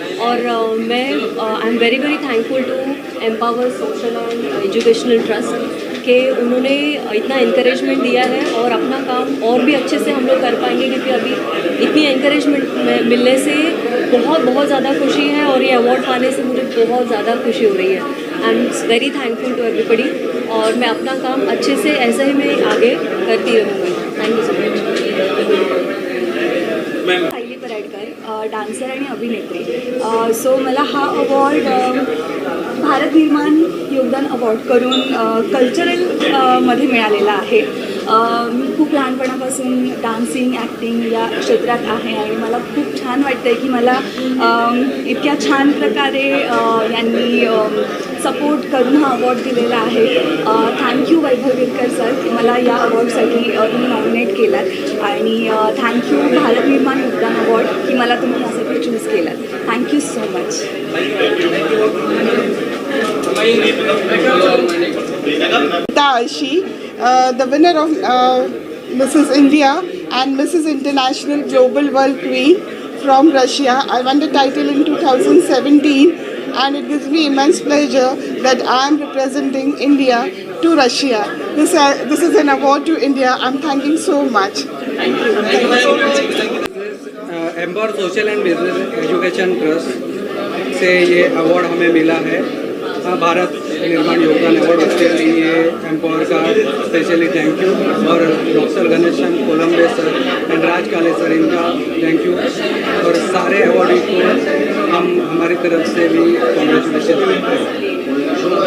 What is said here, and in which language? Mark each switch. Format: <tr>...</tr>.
<hi>और मैं</hi> <en>I am very thankful to</en> <hi>empower social and educational trust कि उन्होंने इतना इंकरेजमेंट दिया है और अपना काम और भी अच्छे से हम लोग कर पाएंगे, क्योंकि अभी इतनी इंकरेजमेंट मिलने से बहुत ज़्यादा खुशी है और ये अवार्ड पाने से मुझे बहुत ज़्यादा खुशी हो रही है।</hi> <en>I am very thankful to everybody</en> <hi>और मैं अपना काम अच्छे से ऐसे ही मैं आगे करती रहूँगी।</hi> <en>Thank you so much.</en> <mr>Sayali Paradkar, dancer आणि अभिनेत्री। सो मला हा अवॉर्ड भारत निर्माण योगदान अवॉर्ड करून कल्चरल मध्ये मिळालेला आहे। मी खूप लहानपणापासून डान्सिंग ॲक्टिंग या क्षेत्रात आहे आणि मला खूप छान वाटतं आहे की मला इतक्या छान प्रकारे यांनी सपोर्ट करून हा अवॉर्ड दिलेला आहे। थँक्यू वैभव गिरकर सर की मला या अवॉर्डसाठी तुम्ही नॉमिनेट केलात आणि थँक्यू भारत निर्माण योगदान अवॉर्ड की मला तुम्ही यासाठी चूज केलात।</mr> <en>Thank you so much. Ashi, the winner of Mrs. India and Mrs. International Global World Queen from Russia. I won the title in 2017 and it gives me immense pleasure that I am representing India to Russia. This is an award to India. I'm thanking so much. Thank you.</en> <hi>Empower social and business education trust से ये award हमें मिला है। भारत निर्माण योगदान award, उसके लिए empower का स्पेशली थैंक यू और doctor Ghanshyam Kolambe sir and राज काले सर इनका थैंक यू और सारे अवार्डी को हम हमारी तरफ से भी कॉन्ग्रेचुलेशन।</hi>